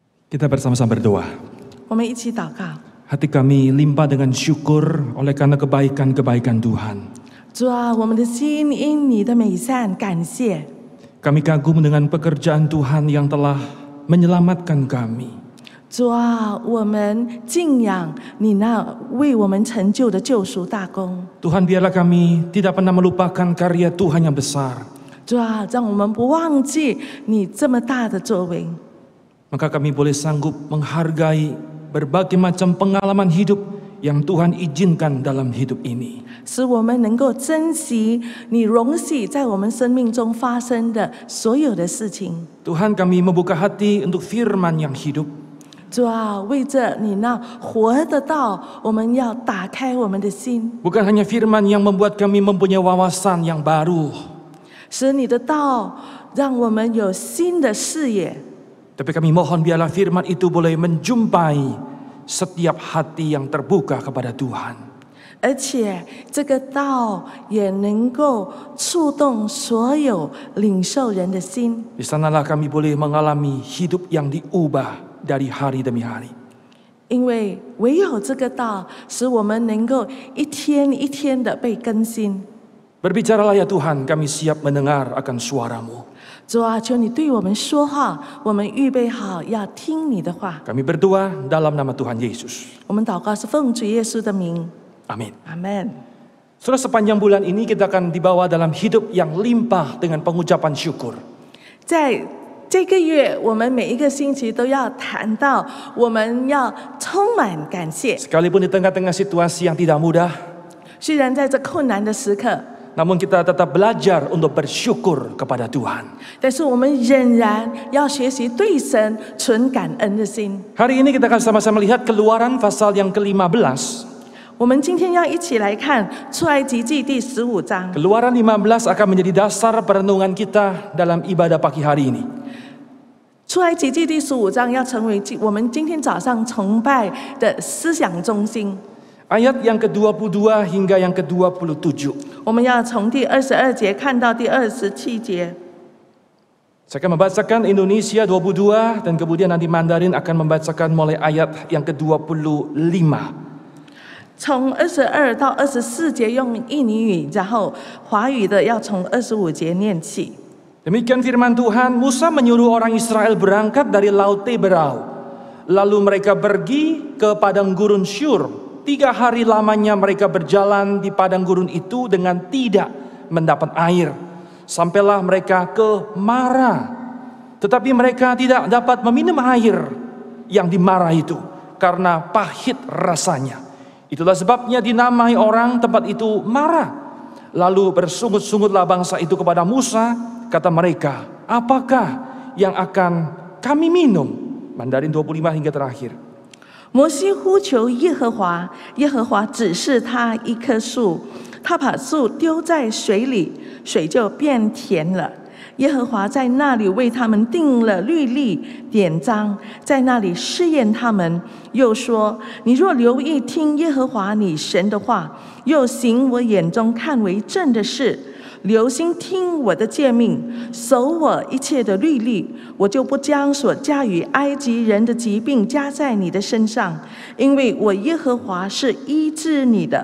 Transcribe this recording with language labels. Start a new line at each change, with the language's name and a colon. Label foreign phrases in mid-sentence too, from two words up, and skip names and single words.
Indonesian: Kita bersama-sama berdoa.
Chinese: 我们一起祷告。
Indonesian: Hati kami limpah dengan syukur oleh karena kebaikan-kebaikan Tuhan.
Chinese: 主啊，我们的心因你的美善感谢。
Indonesian: Kami kagum dengan pekerjaan Tuhan yang telah menyelamatkan kami.
Chinese: 主啊，我们敬仰你那为我们成就的救赎大功。
Indonesian: Tuhan, biarlah kami tidak pernah melupakan karya Tuhan yang besar.
Chinese: 主啊，让我们不忘记你这么大的作为。
Indonesian: Maka kami boleh sanggup menghargai berbagai macam pengalaman hidup yang Tuhan izinkan dalam hidup ini.
Chinese: 使我们能够珍惜你容许在我们生命中发生的所有的事情。
Indonesian: Tuhan, kami membuka hati untuk firman yang hidup.
Chinese: 主啊，为着你那活的道，我们要打开我们的心，
Indonesian: Bukan hanya firman yang membuat kami mempunyai wawasan yang baru,
Chinese: 使你的道让我们有新的视野。
Indonesian: tapi kami mohon biarlah firman itu boleh menjumpai setiap hati yang terbuka kepada Tuhan.
Chinese: 而且这个道也能够触动所有领受人的心，
Indonesian: Di sanalah kami boleh mengalami hidup yang diubah dari hari demi hari.
Chinese: 因为唯有这个道使我们能够一天一天的被更新。
Indonesian: Berbicaralah ya Tuhan, kami siap mendengar akan suara-Mu.
Chinese: 主啊，求你对我们说话，我们预备好要听你的话。
Indonesian: Kami berdoa dalam nama Tuhan Yesus.
Chinese: 我们祷告是奉主耶稣的名，
Indonesian: Amin.
Chinese: 阿门。
Indonesian: Saudara, sepanjang bulan ini kita akan dibawa dalam hidup yang limpah dengan pengucapan syukur.
Chinese: 在这个月，我们每一个星期都要谈到，我们要充满感谢。
Indonesian: Sekalipun di tengah-tengah situasi yang tidak mudah,
Chinese: 虽然在这困难的时刻，
Indonesian: namun kita tetap belajar untuk bersyukur kepada Tuhan.
Chinese: 但是我们仍然要学习对神存感恩的心。
Indonesian: Hari ini kita akan sama-sama lihat Keluaran pasal yang ke-15.
Chinese: 我们今天要一起来看出埃及记第15章。
Indonesian: Keluaran 15 akan menjadi dasar perenungan kita dalam ibadah pagi hari ini.
Chinese: 出埃及记第15章要成为我们今天早上崇拜的思想中心。
Indonesian: Ayat yang ke-22 hingga yang ke-27.
Chinese: 我们要从第22节看到第27节。
Indonesian: Saya akan membacakan Indonesia 22 dan kemudian nanti Mandarin akan membacakan mulai ayat yang ke-25.
Chinese: 从22到24节用印尼语，然后华语的要从25节念起。
Indonesian: Demikian firman Tuhan, Musa menyuruh orang Israel berangkat dari Laut Teberau. Lalu mereka pergi ke padang gurun Syur. 3 hari lamanya mereka berjalan di padang gurun itu dengan tidak mendapat air. Sampailah mereka ke Mara. Tetapi mereka tidak dapat meminum air yang di Mara itu karena pahit rasanya. Itulah sebabnya dinamai orang tempat itu Mara. Lalu bersungut-sungutlah bangsa itu kepada Musa. Kata mereka, apakah yang akan kami minum? Mandarin 25 hingga terakhir.
Chinese: 摩西呼求耶和华，耶和华指示他一棵树，他把树丢在水里，水就变甜了。耶和华在那里为他们定了律例典章，在那里试验他们，又说：你若留意听耶和华你神的话，又行我眼中看为正的事，留心听我的诫命，守我一切的律例，我就不将所加于埃及人的疾病加在你的身上，因为我耶和华是医治你的。